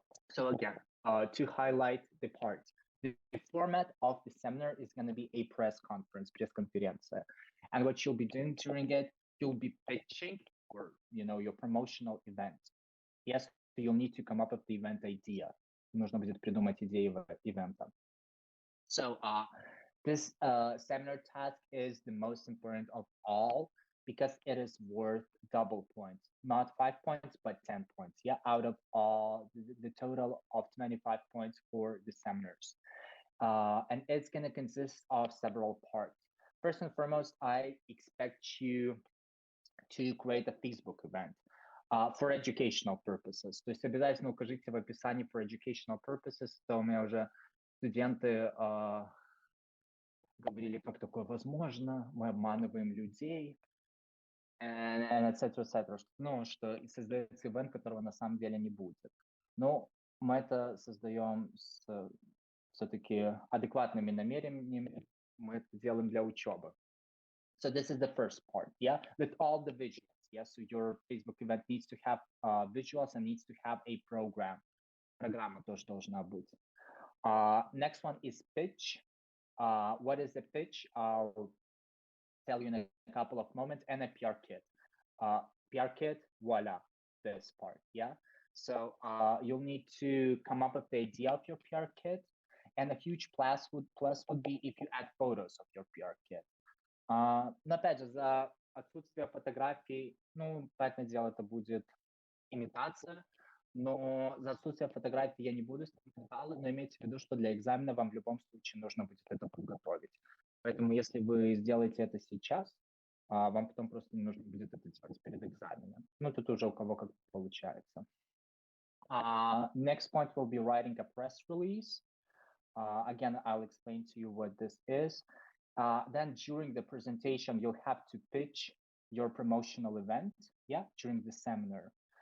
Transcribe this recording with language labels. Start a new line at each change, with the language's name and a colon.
English: So again, to highlight the parts, the format of the seminar is going to be a press conference, пресс-конференция. And what you'll be doing during it, you'll be pitching your promotional event. Yes, you'll need to come up with the event idea.
Russian: Нужно будет придумать идею ивента.
English: So this seminar task is the most important of all because it is worth double points, not 5 points, but 10 points. Yeah, out of all the total of 25 points for the seminars. And it's going to consist of several parts. First and foremost, I expect you to create a Facebook event for educational purposes.
Russian: То есть обязательно укажите в описании
English: for educational purposes,
Russian: то у меня уже студенты говорили, как такое возможно, мы обманываем людей,
English: and et cetera,
Russian: что создается ивент, которого на самом деле не будет. Но мы это создаем с все-таки адекватными намерениями, мы это делаем для учебы.
English: So this is the first part, yeah, with all the visuals, yeah, so your Facebook event needs to have visuals and needs to have a program.
Russian: Программа тоже должна быть.
English: Next one is pitch. What is a pitch? I'll tell you in a couple of moments, and a PR kit. PR kit, voila, this part, yeah? So you'll need to come up with the idea of your PR kit, and a huge plus would be if you add photos of your PR kit.
Russian: Но опять же, за отсутствие фотографий, понятное дело, это будет имитация, но за отсутствие фотографий я не буду ставить баллы, но имейте в виду, что для экзамена вам в любом случае нужно будет это подготовить. Поэтому если вы сделаете это сейчас, вам потом просто не нужно будет это делать перед экзаменом. Тут уже у кого как получается.
English: Next point will be writing a press release. Again, I'll explain to you what this is. Then during the presentation, you'll have to pitch your promotional event, yeah, during the seminar.